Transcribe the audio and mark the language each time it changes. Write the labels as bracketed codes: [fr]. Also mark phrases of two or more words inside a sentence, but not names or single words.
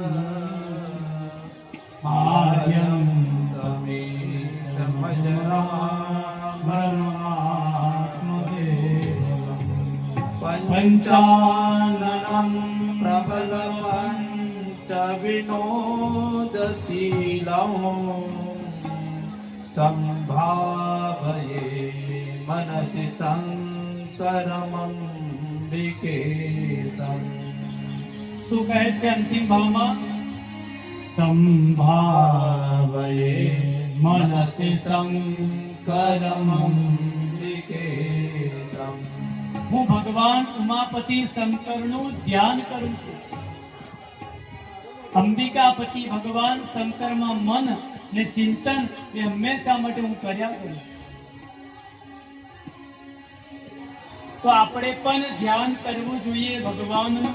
[sa] आद्यन्तमे समजरात्मदेवम् पञ्चाननम् प्रबल पञ्च विनोदशीलम् सम्भावये मनसि शङ्करमम्बिकेशम्. [gu] શું કહે છે અંતિમ ભાવમાં? સંભાવયે [sa] मनसि शङ्करमम्बिकेशम्. [gu] હું ભગવાન ઉમાપતિ શંકરનું ધ્યાન કરું છું. અંબિકાપતિ ભગવાન શંકરમાં મન ને ચિંતન એ હંમેશા માટે હું કર્યા કરું. તો આપણે પણ ધ્યાન કરવું જોઈએ ભગવાનનું.